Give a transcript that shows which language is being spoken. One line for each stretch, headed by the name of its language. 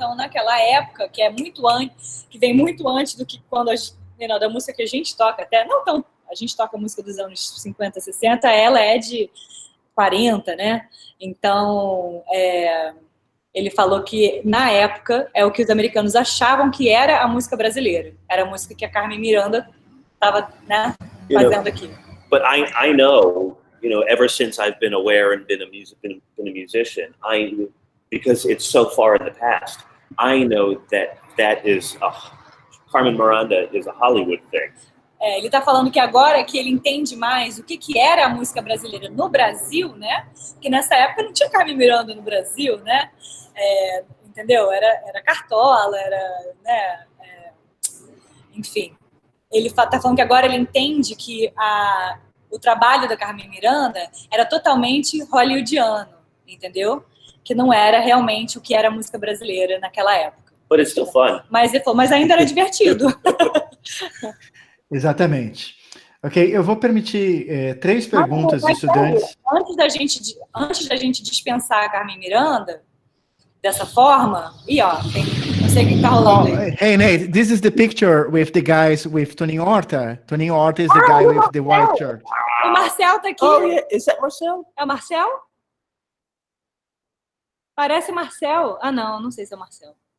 Portuguese: Então, naquela época, que vem muito antes do que quando da música que a gente toca, até não tão, a gente toca música dos anos 50, 60, ela é de 40, né? Então, ele falou que, na época, é o que os americanos achavam que era a música brasileira. Era a música que a Carmen Miranda estava, né, fazendo aqui.
English: But I know, ever since I've been aware and been a musician, because it's so far in the past, I know that is Carmen Miranda is a Hollywood thing.
Portuguese: Ele está falando que agora que ele entende mais o que era a música brasileira no Brasil, né? Que nessa época não tinha Carmen Miranda no Brasil, né? Entendeu? Era Cartola, né? Enfim. Ele está falando que agora ele entende que o trabalho da Carmen Miranda era totalmente hollywoodiano, entendeu? Que não era realmente o que era a música brasileira naquela época.
English: But it's still fun.
Portuguese: Mas ainda era divertido. Exatamente. Ok, eu vou permitir 3 perguntas dos estudantes. Antes da gente dispensar a Carmen Miranda, dessa forma, não sei o que está rolando aí.
English: Hey, Nate, this is the picture with the guys with Toninho Horta. Toninho Horta is the guy with the white shirt.
Portuguese: O Marcel está aqui.
English: Oh, yeah. Is that Marcel?
Portuguese: É o Marcel? Parece Marcel. Não sei se é o Marcel.